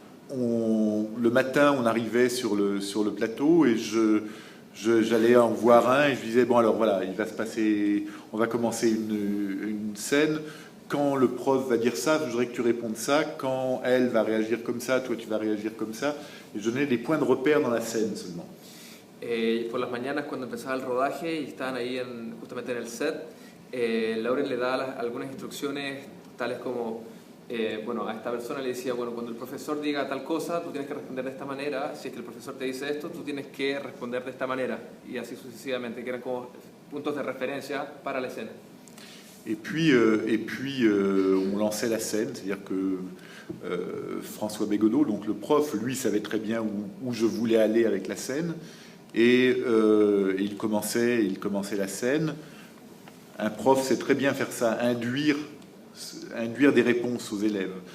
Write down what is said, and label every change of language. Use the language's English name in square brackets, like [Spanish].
[French] Le matin, on arrivait sur le plateau et j'allais en voir un et je disais, bon alors voilà, on va commencer une scène. Quand le prof va dire ça, je voudrais que tu répondes ça. Quand elle va réagir comme ça, toi tu vas réagir comme ça. Et je donnais des points de repère dans la scène seulement. [Spanish] Por las mañanas, cuando empezaba el rodaje y estaban ahí justamente en el set, Lauren le da algunas instrucciones tales como, bueno, a esta persona le decía, bueno, cuando el profesor diga tal cosa, tú tienes que responder de esta manera. Si es que el profesor te dice esto, tú tienes que responder de esta manera. Y así sucesivamente, que eran como puntos de referencia para la escena. [French] Et puis on lançait la scène, c'est-à-dire que François Bégodeau, donc le prof, lui savait très bien où je voulais aller avec la scène, et il commençait la scène. Un prof sait très bien faire ça, induire des réponses aux élèves.